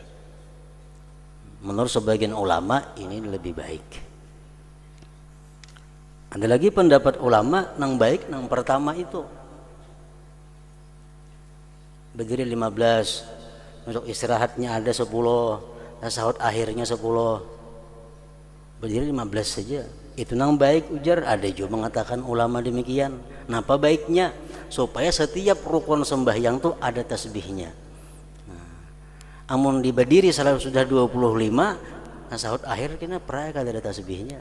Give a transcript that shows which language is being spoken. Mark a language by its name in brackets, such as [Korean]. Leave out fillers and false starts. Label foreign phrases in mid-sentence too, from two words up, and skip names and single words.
[Indonesian] Menurut sebagian ulama ini lebih baik. Ada lagi pendapat ulama yang baik yang pertama itu. Berdiri 15, untuk istirahatnya ada 10, tasahud akhirnya 10. [Banjar] Berdiri 15 saja. Itu nang baik ujar. [Indonesian] Ada juga mengatakan ulama demikian. [Banjar] Napa baiknya? [Indonesian] Supaya setiap rukun sembahyang tuh ada tasbihnya. [Banjar] Amun di berdiri selalu sudah 25, tasahud akhir kena pernah kada ada tasbihnya.